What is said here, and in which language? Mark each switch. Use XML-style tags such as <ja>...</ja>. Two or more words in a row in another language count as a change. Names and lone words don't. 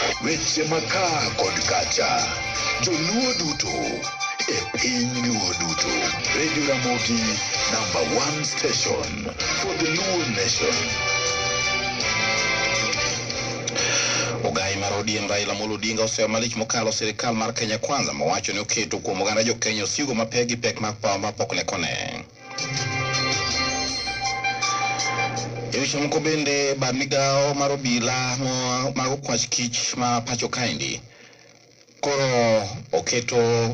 <luo>weche maka kod kacha. Joluo duto, e piny Luo duto.</luo> <en>Radio Ramogi, #1 station for the Luo nation.</en> <luo>Ogai mar ODM Raila Amolo Odinga oseo malich mokalo sirikal mar Kenya Kwanza mowacho ni oketo kuom oganda jo Kenya osigo mapek gi pek mag pawa mapok ne kone. Eweche moko bende bad migawo mar obila mag okwach kich ma pacho kaendi koro oketo</luo>